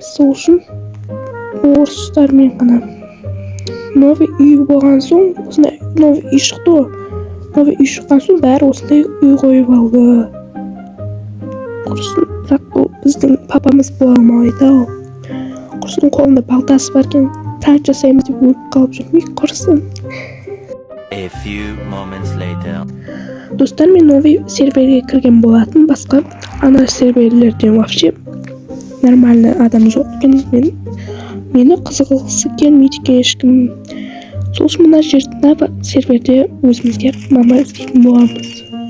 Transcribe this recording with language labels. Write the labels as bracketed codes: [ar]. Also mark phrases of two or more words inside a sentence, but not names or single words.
[kk] Сол үшін орыстармен ғана. Новый үй болған соң, осындай новый үй шықты ғой. Новый үй шыққан соң бәрі осындай үй қойып алды. Құрсын, бірақ бұл біздің папамыз бола алмайды ау. Құрсын қолында балтасы бар екен, пранк жасаймыз деп өліп қалып жүрмейік, құрсын. [en] A few moments later. [kk] Достар, мен новый серверге кірген болатын, басқа ана серверлерден [ru] вообще нормальный [kk] адам жоқ екен. Мені қызығылғысы келмейді екен ешкім. Сол үшін мына серверде өзімізге мама іздейтін боламыз.